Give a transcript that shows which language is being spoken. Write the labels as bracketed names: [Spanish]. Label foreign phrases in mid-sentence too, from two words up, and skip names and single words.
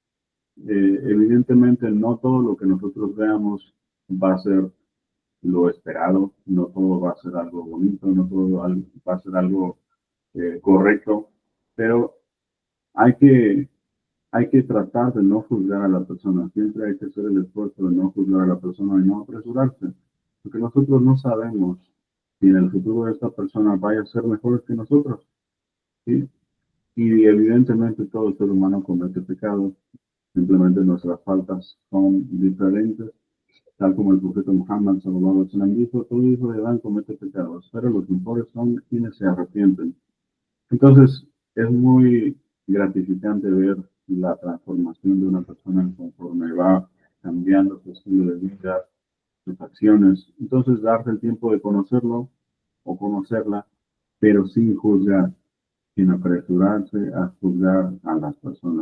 [Spanish] Evidentemente, no todo lo que nosotros veamos va a ser lo esperado, no todo va a ser algo bonito, no todo va a ser algo correcto, pero hay que tratar de no juzgar a la persona, siempre hay que hacer el esfuerzo de no juzgar a la persona y no apresurarse, porque nosotros no sabemos si en el futuro esta persona vaya a ser mejor que nosotros, ¿sí? Y evidentemente todo ser humano comete pecados, simplemente nuestras faltas son diferentes, tal como el profeta Muhammad [Arabic] صلى الله عليه وسلم [Spanish] dijo, todo hijo de Adán comete pecados, pero los mejores son quienes se arrepienten. Entonces, es muy gratificante ver la transformación de una persona conforme va cambiando su estilo de vida, sus acciones. Entonces, darse el tiempo de conocerlo o conocerla, pero sin juzgar, sin apresurarse a juzgar a las personas.